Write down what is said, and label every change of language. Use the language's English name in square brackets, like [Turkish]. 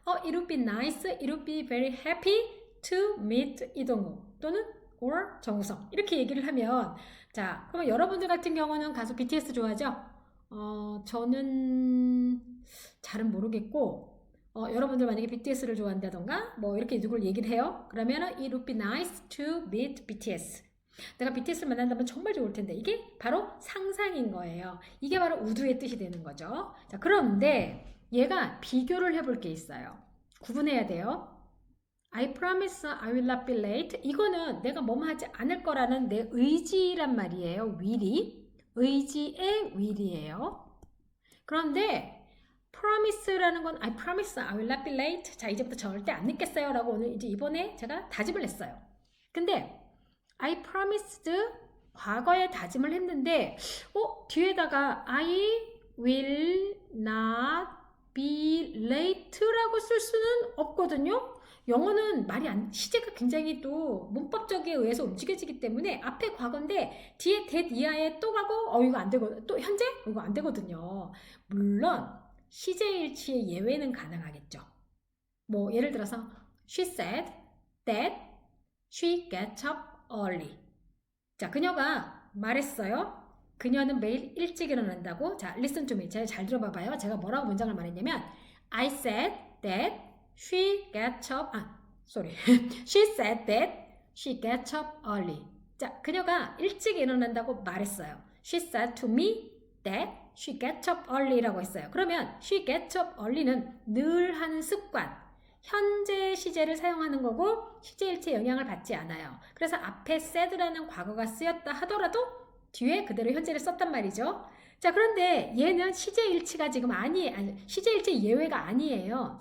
[English] It would be nice, it would be very happy to meet [Korean] 이동욱 또는 or 정우성 이렇게 얘기를 하면 자, 그러면 여러분들 같은 경우는 가수 BTS 좋아하죠? 저는 잘은 모르겠고 여러분들 만약에 BTS를 좋아한다던가 뭐 이렇게 누굴 얘기를 해요. 그러면은 [English] it would be nice to meet BTS. [Korean] 내가 BTS를 만난다면 정말 좋을 텐데 이게 바로 상상인 거예요. 이게 바로 우드의 뜻이 되는 거죠. 자, 그런데 얘가 비교를 해볼 게 있어요. 구분해야 돼요. [English] I promise I will not be late. [Korean] 이거는 내가 뭐뭐 하지 않을 거라는 내 의지란 말이에요. will이. 의지의 will이에요. 그런데 promise라는 건 [English] I promise I will not be late. [Korean] 자, 이제부터 절대 안 늦겠어요. 라고 오늘 이제 이번에 제가 다짐을 했어요. 근데 I promised 과거에 다짐을 했는데 뒤에다가 [English] I will not be late [Korean] 라고 쓸 수는 없거든요. 영어는 시제가 굉장히 또 문법적에 의해서 움직여지기 때문에 앞에 과거인데 뒤에 that 이하에 또 가고 이거 안 되고 또 현재 이거 안 되거든요. 물론 시제일치의 예외는 가능하겠죠. 뭐 예를 들어서 [English] she said that she gets up early. [Korean] 자, 그녀가 말했어요. 그녀는 매일 일찍 일어난다고. 자, [English] listen to me. [Korean] 잘 들어봐봐요. 제가 뭐라고 문장을 말했냐면 [English] I said that she gets up she said that she gets up early. [Korean] 자, 그녀가 일찍 일어난다고 말했어요. [English] She said to me that she gets up early [Korean] 라고 했어요. 그러면 [English] she gets up early [Korean] 는 늘 하는 습관, 현재 시제를 사용하는 거고 시제일체 영향을 받지 않아요. 그래서 앞에 said라는 과거가 쓰였다 하더라도 뒤에 그대로 현재를 썼단 말이죠. 자, 그런데 얘는 시제일치가 지금 시제일치 예외가 아니에요.